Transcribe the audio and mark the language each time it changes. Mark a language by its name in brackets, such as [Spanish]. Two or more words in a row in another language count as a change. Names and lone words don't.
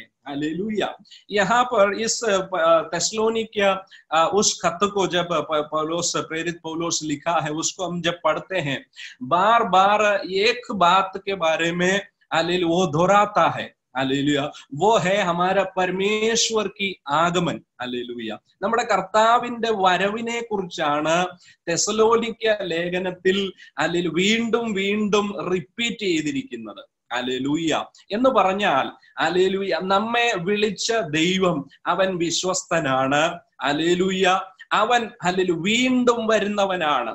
[Hindi] हालेलुया, यहाँ पर इस थिस्सलुनीकिया उस खत को जब पौलुस प्रेरित पौलुस लिखा है, उसको हम जब पढ़ते हैं, बार बार एक बात के बारे में हालेलुया वो दोहराता है। हालेलुया, वो है हमारा परमेश्वर की आगमन। हालेलुया, [Malayalam] നമ്മുടെ കർത്താവിന്റെ വരവിനെ കുറിച്ചാണ് തെസ്സലോനിക്ക ലേഖനത്തിൽ हालेलुया വീണ്ടും വീണ്ടും റിപ്പീറ്റ് ചെയ്തിരിക്കുന്നത്। हालेलुया എന്ന് പറഞ്ഞാൽ हालेलुया നമ്മെ വിളിച്ച ദൈവം അവൻ വിശ്വസ്തനാണ്। हालेलुया, അവൻ हालेलुया വീണ്ടും വരുന്നവനാണ്।